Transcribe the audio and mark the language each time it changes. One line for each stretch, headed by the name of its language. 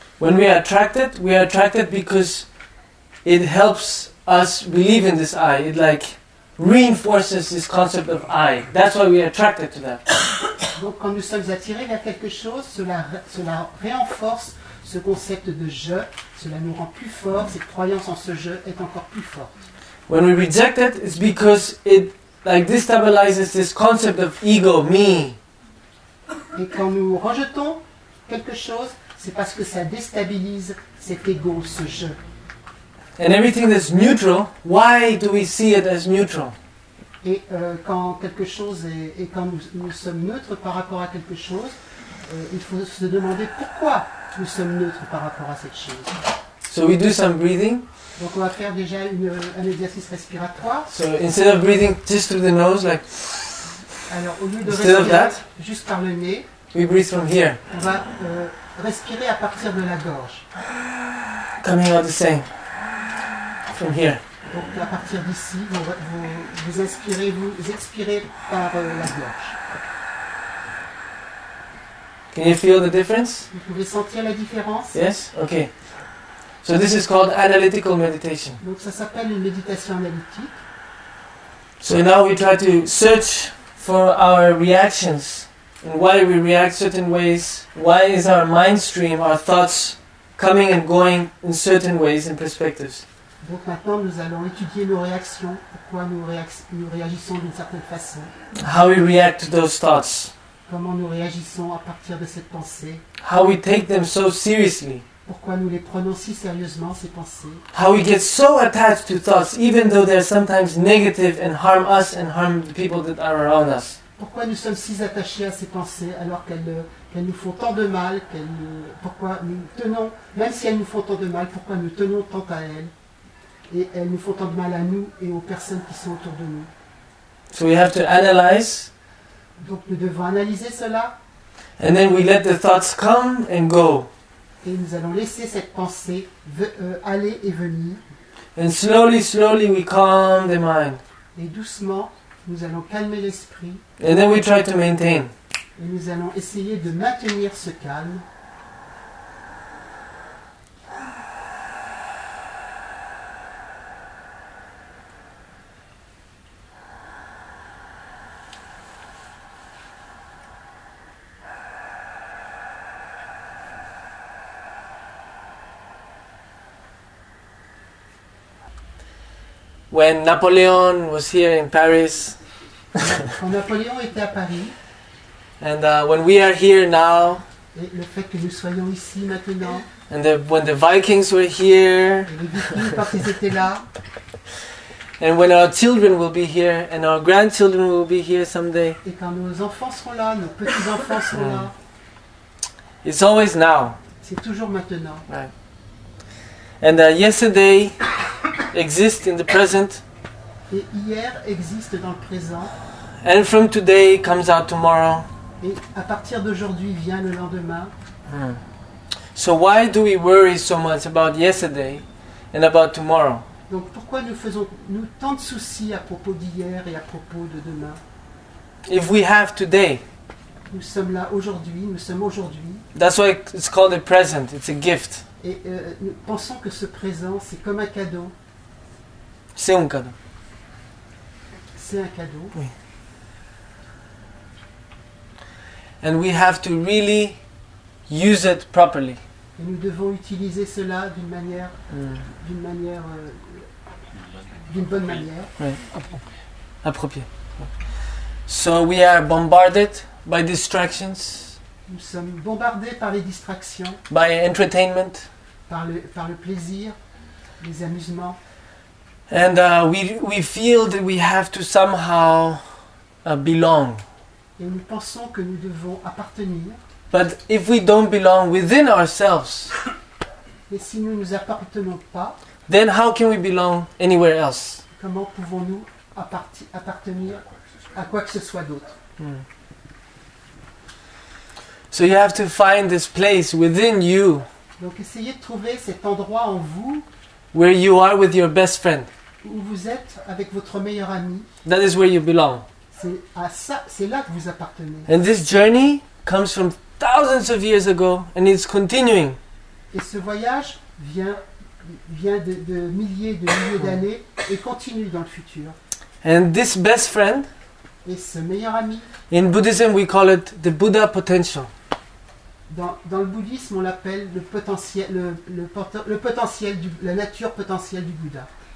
English: When we are attracted because it helps us believe in this I. It like reinforces this concept of I. That's why we are attracted to that.
French: Donc quand nous sommes attirés vers quelque chose, cela renforce ce concept de je, cela nous rend plus forts, cette croyance en ce je est encore plus forte.
English: When we reject it, it's because it like destabilizes this concept of ego, me.
French: Et quand nous rejetons quelque chose, c'est parce que ça déstabilise cet ego, ce je.
English: And everything that's neutral, why do we see it as neutral?
French: Et quand quelque chose quand nous sommes neutres par rapport à quelque chose, il faut se demander pourquoi nous sommes neutres par rapport à cette chose.
English: So we do some breathing.
French: Donc on va faire déjà un exercice respiratoire.
English: So instead of breathing just through the nose, like
French: Alors au lieu de
English: instead of
French: respirer
English: that,
French: juste par le nez,
English: we breathe from here,
French: on va respirer à partir de la gorge.
English: coming out the same. From here.
French: Donc à partir d'ici, vous inspirez, vous expirez par la gorge.
English: Can you feel the difference?
French: Vous pouvez sentir la différence?
English: Yes? Okay. So this is called analytical meditation.
French: Donc ça s'appelle une méditation analytique.
English: So now we try to search for our reactions and why we react certain ways. Why is our mind stream, our thoughts coming and going in certain ways and perspectives?
French: Donc maintenant nous allons étudier nos réactions, pourquoi nous réagissons d'une certaine façon.
English: How we react to those thoughts.
French: Comment nous réagissons à partir de cette pensée.
English: How we take them so seriously.
French: Pourquoi nous les prenons si sérieusement, ces pensées.
English: How we get so attached to thoughts even though they're sometimes negative and harm us and harm the people that are around us.
French: Pourquoi nous sommes si attachés à ces pensées alors qu'elles nous font tant de mal, pourquoi nous tenons, même si elles nous font tant de mal, pourquoi nous tenons tant à elles. Et elles nous font tant de mal à nous et aux personnes qui sont autour de nous.
English: So we have to analyze.
French: Donc nous devons analyser cela.
English: And then we let the thoughts come and go.
French: Et nous allons laisser cette pensée aller et venir.
English: And slowly, slowly we calm the mind.
French: Et doucement, nous allons calmer l'esprit.
English: And then we try to maintain.
French: Et nous allons essayer de maintenir ce calme.
English: When Napoleon was here in Paris,
French: Quand Napoléon était à Paris,
English: and when we are here now,
French: et le fait que nous soyons ici maintenant,
English: and when the Vikings were here,
French: et les Vikings quand ils étaient là,
English: and when our children will be here, and our grandchildren will be here someday,
French: et quand nos enfants seront là, nos petits-enfants seront là,
English: it's always now.
French: c'est toujours maintenant.
English: Right. And yesterday exists in the present,
French: Et hier existe dans le présent,
English: and from today comes out tomorrow.
French: et à partir d'aujourd'hui vient le lendemain.
English: So why do we worry so much about yesterday and about tomorrow?
French: Donc pourquoi nous faisons-nous tant de soucis à propos d'hier et à propos de demain?
English: If we have today,
French: Nous sommes là aujourd'hui, nous sommes aujourd'hui,
English: that's why it's called a present. It's a gift.
French: et nous pensons que ce présent, c'est comme un cadeau. C'est un cadeau. C'est un cadeau.
English: And we have to really use it properly.
French: Et nous devons utiliser cela d'une bonne manière. Right. Approprié.
English: So we are bombarded by distractions,
French: Nous sommes bombardés par les distractions,
English: by entertainment,
French: par le plaisir, les amusements.
English: and we feel that we have to somehow belong.
French: Et nous pensons que nous devons appartenir.
English: But if we don't belong within ourselves,
French: Et si nous ne nous appartenons pas,
English: then how can we belong anywhere else?
French: comment pouvons-nous appartenir à quoi que ce soit d'autre?
English: So you have to find this place within you
French: Donc essayez de trouver cet endroit en vous
English: where you are with your best friend.
French: où vous êtes avec votre meilleur ami.
English: That is where you belong.
French: C'est là que vous appartenez.
English: And this journey comes from thousands of years ago and it's continuing.
French: Et ce voyage vient de milliers d'années et continue dans le futur.
English: And this best friend,
French: Et ce meilleur ami,
English: in Buddhism we call it the Buddha potential.
French: dans le bouddhisme on l'appelle le potentiel, la nature potentielle du Bouddha.